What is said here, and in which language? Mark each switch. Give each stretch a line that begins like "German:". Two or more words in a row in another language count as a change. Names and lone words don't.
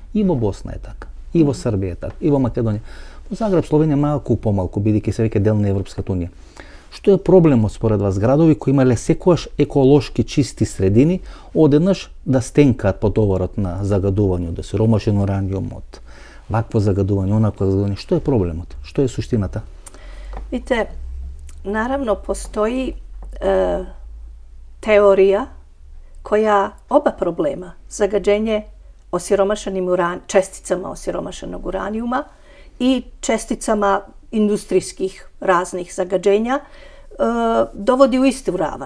Macedonian: И во Босна е така, и во Србија е така, и во Македонија. Во Загреб, Словенија малку помалку, бидејќи се веќе дел на Европската унија. Што е проблемот според вас градови кои имале секогаш еколошки чисти средини, одеднаш да стенкаат под товарот на загадување од сиромашен ураниум, од Ovakvo zagaduvanje, onako zagaduvanje.
Serbian: Što je problem?
Macedonian: Što je suštinata?
Serbian: Vidite, naravno postoji teorija koja oba problema, zagađenje osiromašenim česticama osiromašenog uranijuma i česticama industrijskih raznih zagađenja, dovodi u istu ravan.